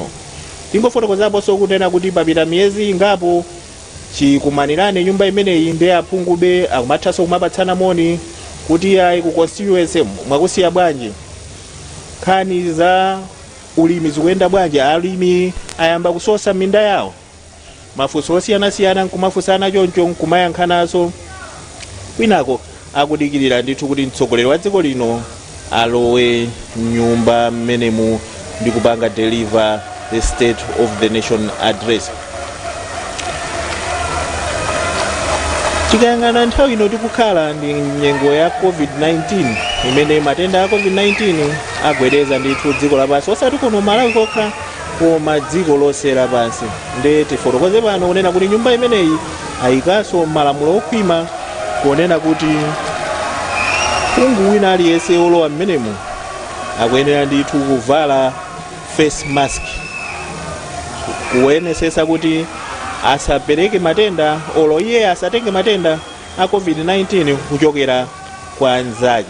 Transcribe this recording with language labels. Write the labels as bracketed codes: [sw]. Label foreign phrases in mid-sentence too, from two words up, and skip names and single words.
[ny] Tingofotokozaponso kunena kuti papita miyezi ingapo chikumanirane nyumba imeneyi ndi aphungube akumathanso kumapatsana moni kuti ayi ku constituency mwakusiya bwanji, nkhani za ulimi zikuyenda bwanji, alimi ayamba kusosa minda yawo, mafunso osiyanasiyana nkumafunsana choncho nkumayankhanaso. Kwinako akudikirira ndithu kuti mtsogoleri wa dziko lino alowe nyumba mmenemu ndi kupanga [en] deliver the State of the Nation Address. [ny] Tikayang'ana nthawi ino tikukhala ndi nyengo ya COVID-19 imene matenda a COVID-19 agwereza ndithu dziko lapansi, osati kuno Malawi kokha koma dziko lonse lapansi. Ndi tifotokoze pano kunena kuti nyumba imeneyi ayikaso malamulo okhwima kuonena kuti phungu wina aliyense olowa mmenemu akuyenera ndithu kuvala [en] face mask [ny] kuonesesa kuti asapereke matenda olo iye asatenge matenda a COVID-19 kuchokera kwa anzake.